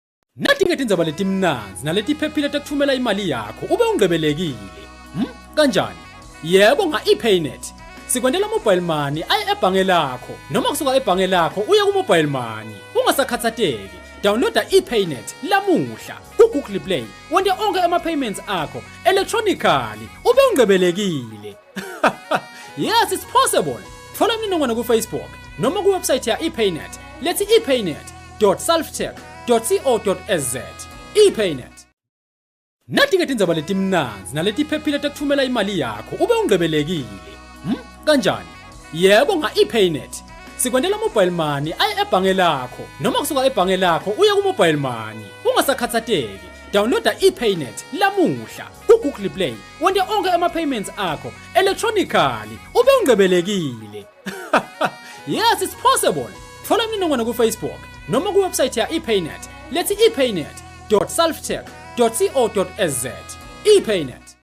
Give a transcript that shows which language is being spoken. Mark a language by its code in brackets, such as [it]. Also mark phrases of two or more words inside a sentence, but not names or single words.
[ss] Nathi-ke tindzaba letimnanzi naletiphephile tekuthumela imali yakho ube ungcebelekile. Kanjani? Yebo nga-ePaynet. [zu] Sikwendela [en] mobile money [zu] aye ebhange lakho noma kusuka ebhange lakho uye ku [en] mobile money. [zu] Ungasakhathazeki. Downloada ePaynet lamuhla ku Google Play. Wonke onke ama-payments akho electronically ube ungcebelekile. [en] Yes, it's possible. [zu] Thola imininingwane ku Facebook noma ku website ya ePaynet. [ss] Lethi ePaynet.selftech.co.za. ePaynet. Nathi-ke tindzaba letimnanzi naletiphephile tekuthumela imali yakho ube ungcebelekile. Kanjani? Yebo nga-ePaynet. [zu] Sikwendela [en] mobile money [zu] aye ebhange lakho noma kusuka ebhange lakho uye ku [en] mobile money. [zu] Ungasakhathazeki. Downloada ePaynet lamuhla ku Google Play. Wonke onke ama-payments akho electronically ube ungcebelekile. [en] Yes, it's possible. [zu] Thola imininingwane ku Facebook noma ku website ya ePaynet. [ss] Lethi ePaynet.selftech.co.za. ePaynet.